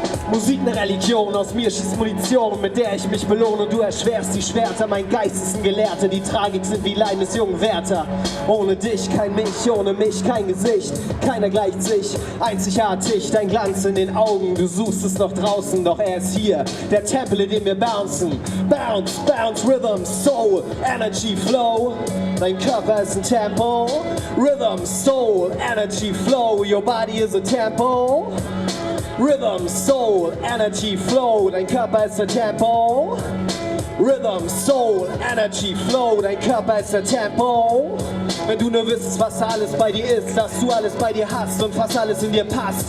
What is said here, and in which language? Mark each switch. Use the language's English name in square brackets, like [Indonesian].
[German] Musik eine Religion, aus mir schießt Munition, mit der ich mich belohne. Du erschwerst die Schwerter, mein Geist ist ein Gelehrter. Die Tragik sind wie Leiden des jungen Wärter. Ohne dich kein mich, ohne mich kein Gesicht. Keiner gleicht sich, einzigartig, dein Glanz in den Augen. Du suchst es noch draußen, doch er ist hier. Der Tempel, in dem wir bouncen. [English] Bounce, bounce, Rhythm, Soul, Energy, Flow. [German] Dein Körper ist ein Tempo. [English] Rhythm, Soul, Energy, Flow. Your body is a tempo. Rhythm, Soul, Energy, Flow. [German] Dein Körper ist ein Tempo. [English] Rhythm, Soul, Energy, Flow, [German] dein Körper ist der Tempo. Wenn du nur wüsstest, was alles bei dir ist, dass du alles bei dir hast und fast alles in dir passt.